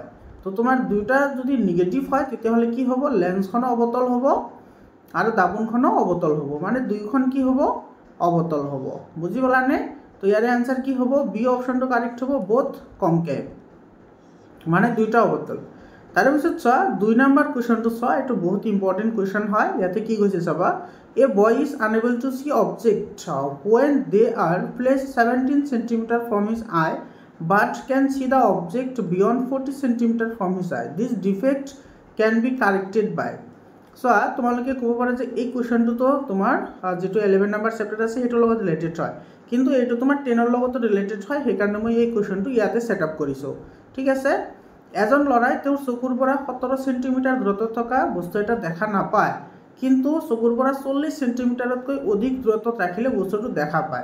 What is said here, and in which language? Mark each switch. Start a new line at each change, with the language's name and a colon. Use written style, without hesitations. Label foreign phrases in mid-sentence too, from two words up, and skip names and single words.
Assamese: তো তোমাৰ দুয়োটা যদি নিগেটিভ হয় তেতিয়াহ'লে কি হ'ব, লেন্সখনো অৱতল হ'ব আৰু দাপোনখনো অৱতল হ'ব, মানে দুয়োখন কি হ'ব, অৱতল হ'ব। বুজি পালানে? তো ইয়াৰে আনচাৰ কি হ'ব,
English: B option
Assamese: কাৰেক্ট হ'ব,
English: both concave,
Assamese: মানে দুয়োটা অৱতল। তাৰপিছত চোৱা 2
English: number question
Assamese: চোৱা, এইটো বহুত
English: important question
Assamese: হয়। ইয়াতে কি কৈছে চাবা,
English: a boy is unable to see object when they are placed 17 centimeter from his eye but can see the object beyond 40 centimeter from his eye. This defect can be corrected by.
Assamese: চোৱা, তোমালোকে ক'ব পাৰা যে এই কুৱেশ্যনটোতো তোমাৰ যিটো 11
English: number chapter
Assamese: আছে সেইটোৰ লগত ৰিলেটেড হয়, কিন্তু এইটো তোমাৰ 10ৰ লগতো ৰিলেটেড হয়। সেইকাৰণে মই এই কুৱেশ্যনটো ইয়াতে
English: set up
Assamese: কৰিছোঁ, ঠিক আছে। এজন ল'ৰাই তেওঁৰ চকুৰ পৰা 17 সেণ্টিমিটাৰ দূৰত্বত থকা বস্তু এটা দেখা নাপায়, কিন্তু চকুৰ পৰা 40 সেণ্টিমিটাৰতকৈ অধিক দূৰত্বত ৰাখিলে বস্তুটো দেখা পায়।